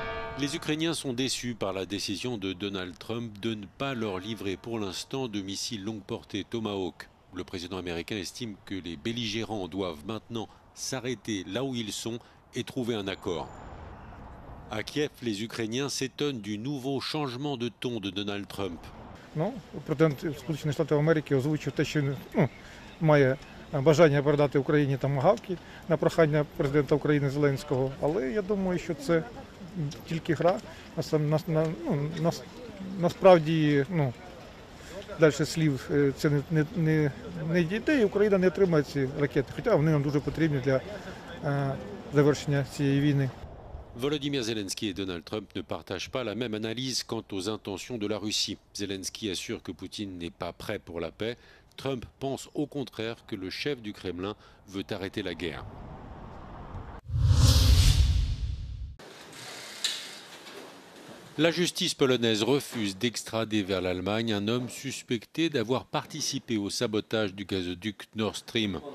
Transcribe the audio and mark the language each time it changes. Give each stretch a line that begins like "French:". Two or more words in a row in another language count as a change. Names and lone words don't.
French: Les Ukrainiens sont déçus par la décision de Donald Trump de ne pas leur livrer pour l'instant de missiles longue portée Tomahawk. Le président américain estime que les belligérants doivent maintenant s'arrêter là où ils sont et trouver un accord. À Kiev, les Ukrainiens s'étonnent du nouveau changement de ton de Donald Trump.
Ukrainian: Президент Сполучених Штатів Америки озвучив те, що має бажання передати Україні томагавки на прохання президента України Зеленського. Але я думаю, що це тільки гра. Насправді, далі слів це не дійде, і Україна не отримає ці ракети. Хоча вони нам дуже потрібні для завершення цієї війни.
French: Volodymyr Zelensky et Donald Trump ne partagent pas la même analyse quant aux intentions de la Russie. Zelensky assure que Poutine n'est pas prêt pour la paix. Trump pense au contraire que le chef du Kremlin veut arrêter la guerre. La justice polonaise refuse d'extrader vers l'Allemagne un homme suspecté d'avoir participé au sabotage du gazoduc Nord Stream.